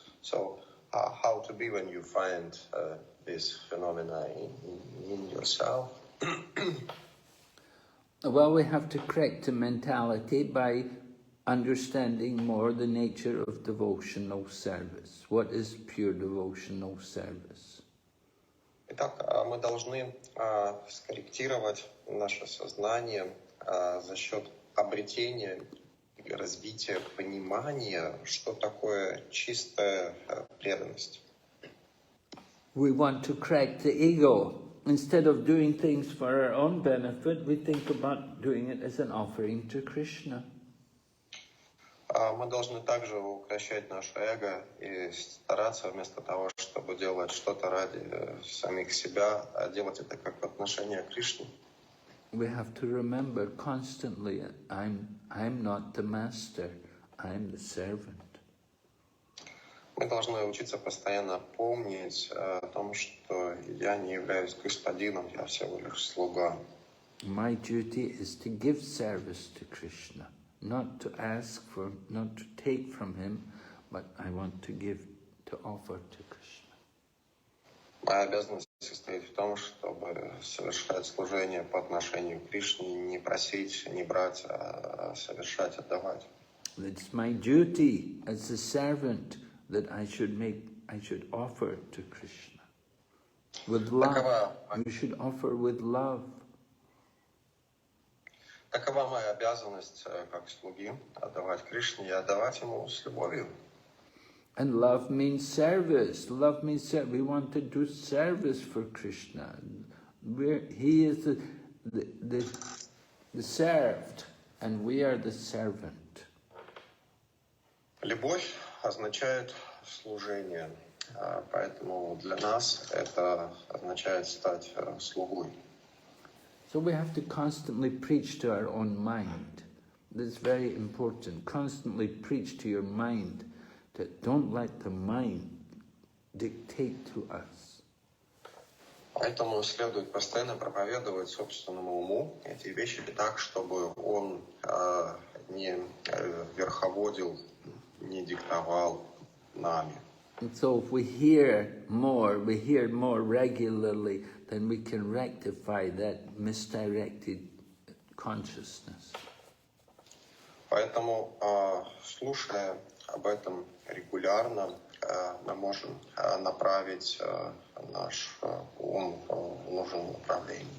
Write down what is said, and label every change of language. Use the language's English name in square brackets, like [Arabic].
[English] So how to be when you find this phenomena in yourself? Well, we have to correct the mentality by understanding more the nature of devotional service. What is pure devotional service? [Russian] Итак, мы должны скорректировать наше сознание за счет обретения или развития понимания, что такое чистая преданность. [English] We want to crack the ego. Instead of doing things for our own benefit, we think about doing it as an offering to Krishna. [Russian] Мы должны также укрощать наше эго и стараться вместо того, чтобы делать что-то ради самих себя, делать это как отношение к Кришне. [English] We have to remember constantly, I'm not the master, I'm the servant. [Russian] Мы должны учиться постоянно помнить о том, что я не являюсь господином, я всего лишь слуга. [English] My duty is to give service to Krishna, not to ask for, not to take from him, but I want to give, to offer to Krishna. [Russian] Моя обязанность состоит в том, чтобы совершать служение по отношению к Кришне, не просить, не брать, а совершать, отдавать. [English] It's my duty as a servant that I should offer to Krishna. With love. You should offer with love. [Russian] Такова моя обязанность как слуги, отдавать Кришне и отдавать Ему с любовью. [English] And love means service. Love means we want to do service for Krishna. He is the served, and we are the servant. [Russian] Любовь означает служение, поэтому для нас это означает стать слугой. [English] So we have to constantly preach to our own mind. This is very important. Constantly preach to your mind that don't let the mind dictate to us. [Russian] Поэтому следует постоянно проповедовать собственному уму эти вещи так, чтобы он не верховодил, не диктовал нами. [English] And so if we hear more regularly, then we can rectify that misdirected consciousness. [Russian] Поэтому, слушая об этом регулярно, мы можем направить наш ум в нужном направлении.